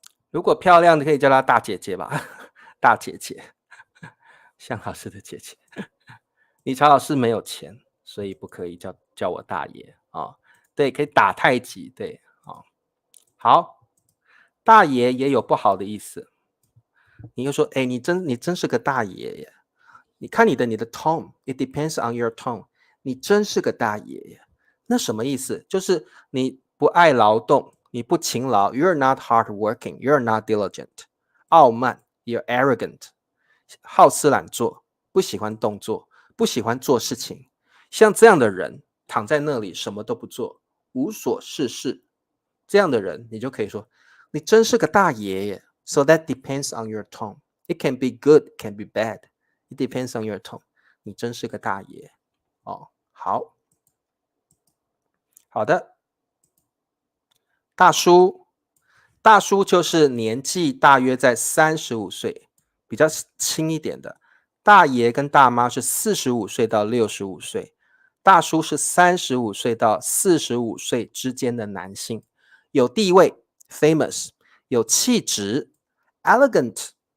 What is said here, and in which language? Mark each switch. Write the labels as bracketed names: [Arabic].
[Chinese] 如果漂亮的可以叫她大姐姐吧，大姐姐，向老师的姐姐。理查老师没有钱，所以不可以叫我大爷啊。对，可以打太极，对啊。好，大爷也有不好的意思。你就说，哎，你真是个大爷耶。你看你的tone， [English] it depends on your tone。 [Chinese] 你真是个大爷耶。那什么意思？就是你不爱劳动，你不勤劳 ， [English] you're not hardworking, you're not diligent。 [Chinese] 傲慢 ， [English] you're arrogant。 [Chinese] 好吃懒做，不喜欢动作，不喜欢做事情。像这样的人，躺在那里什么都不做，无所事事，这样的人，你就可以说，你真是个大爷耶。 [English] So that depends on your tone. It can be good, it can be bad. It depends on your tone. [Chinese] 你真是个大爷哦。好，好的，大叔，大叔就是年纪大约在35岁，比较轻一点的。大爷跟大妈是45岁到65岁，大叔是35岁到45岁之间的男性，有地位 famous， 有气质 elegant。